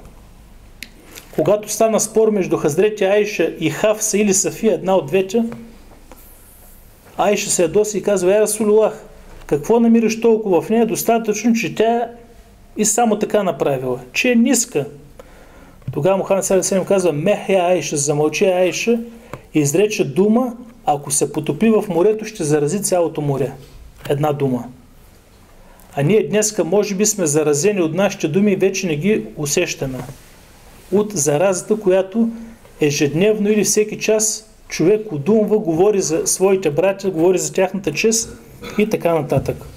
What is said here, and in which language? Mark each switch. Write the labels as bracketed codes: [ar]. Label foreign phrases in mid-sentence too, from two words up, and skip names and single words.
[bg] Когато стана спор между Хазрети Айша и Хафса или Сафия, една от двете, Айша се ядоса и казва, [ar] يا رسول الله, [bg] какво намираш толкова в нея? Достатъчно, че тя и само така направила, че е ниска. Тогава Мухаммед [ar] صلى الله عليه وسلم [bg] казва, мехя Айша, замълчи Айша, и изрече дума, ако се потопи в морето, ще зарази цялото море. Една дума. А ние днеска може би сме заразени от нашите думи и вече не ги усещаме. От заразата, която ежедневно или всеки час човек удумва, говори за своите братя, говори за тяхната чест и така нататък.